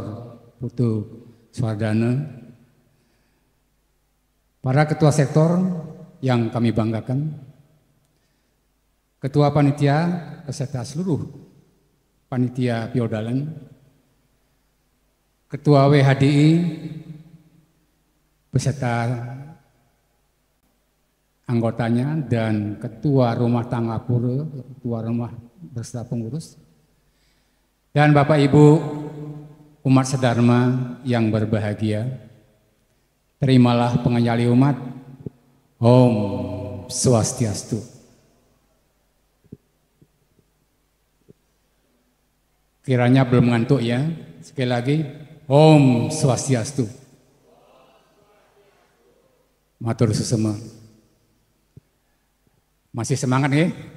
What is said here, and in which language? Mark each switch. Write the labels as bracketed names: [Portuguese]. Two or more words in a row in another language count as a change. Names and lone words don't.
[Indonesian] Putu Swardana, para ketua sektor yang kami banggakan, ketua panitia beserta seluruh panitia Piodalan, ketua WHDI beserta anggotanya dan ketua rumah tangga pura, ketua rumah beserta pengurus, dan Bapak Ibu umat sedharma yang berbahagia. Terimalah penganyali umat. Om Swastiastu. Kiranya belum ngantuk ya. Sekali lagi, Om Swastiastu. [Balinese] Matur susema. [Indonesian] Masih semangat ya?